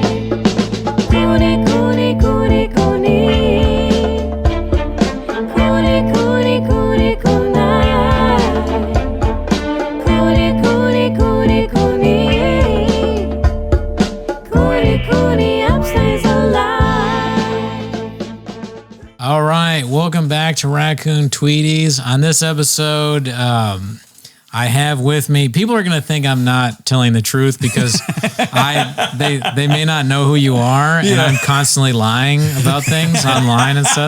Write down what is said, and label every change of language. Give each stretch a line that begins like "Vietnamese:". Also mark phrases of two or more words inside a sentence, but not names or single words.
English: Cooney, Cooney, Cooney, Cooney. Cooney, Cooney, Cooney, Cooney. Cooney, Cooney, Cooney, Cooney. Cooney, Cooney, upstays alive. All right, welcome back to Raccoon Tweeties. On this episode, I have with me, people are going to think I'm not telling the truth because they may not know who you are, and I'm constantly lying about things online and stuff.